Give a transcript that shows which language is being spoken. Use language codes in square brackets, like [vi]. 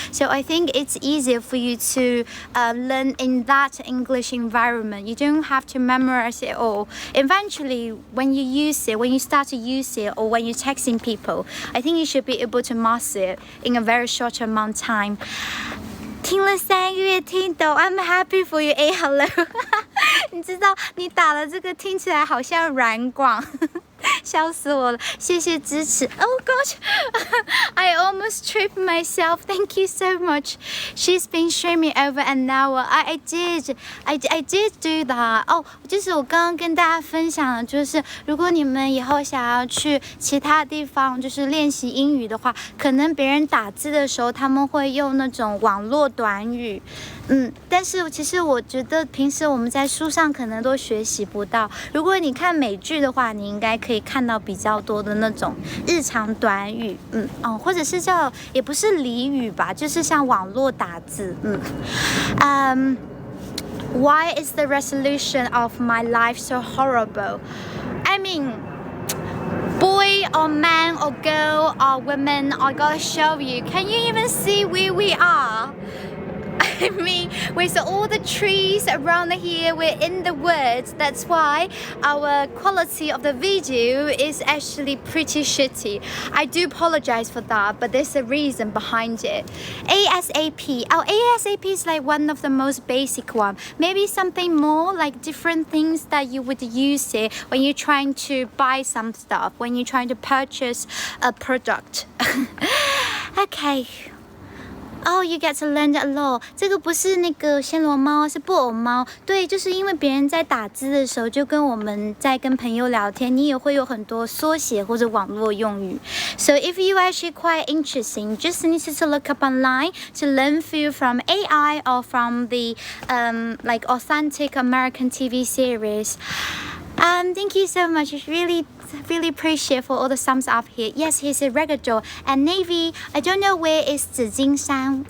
[en] So I think it's easier for you to learn in that English environment. You don't have to memorize it all. Eventually, when you start to use it, or when you're texting people, I think you should be able to master it in a very short amount of time. [zh] 听了3个月听懂 [en] I'm happy for you. Hello. [zh] 你知道你打了这个听起来好像软广笑死我了，谢谢支持。 [en] Oh gosh, I almost tripped myself. Thank you so much. She's been showing me over an hour. I did do that. [zh] 就是我刚刚跟大家分享的，就是如果你们以后想要去其他地方，就是练习英语的话，可能别人打字的时候，他们会用那种网络短语。但是其实我觉得平时我们在书上可能都学习不到。如果你看美剧的话，你应该可以看到比较多的那种日常短语，或者是也不是俚语吧，就是像网络打字， [en] Why is the resolution of my life so horrible? I mean, boy or man or girl or woman, I gotta show you. Can you even see where we are? I mean, with all the trees around here, we're in the woods. That's why our quality of the video is actually pretty shitty. I do apologize for that, but there's a reason behind it. ASAP. Oh, ASAP is like one of the most basic one. Maybe something more like different things that you would use it when you're trying to buy some stuff, when you're trying to purchase a product. Okay. Oh, you get to learn a lot. [zh] 这个不是那个暹罗猫，是布偶猫。对，就是因为别人在打字的时候，就跟我们在跟朋友聊天，你也会有很多缩写或者网络用语。 [en] So if you actually quite interesting, just need to look up online to learn few from AI or from the like authentic American TV series. Thank you so much. It's really appreciate for all the thumbs up here. Yes, he's a ragdoll. And Navy, I don't know where is 紫金山.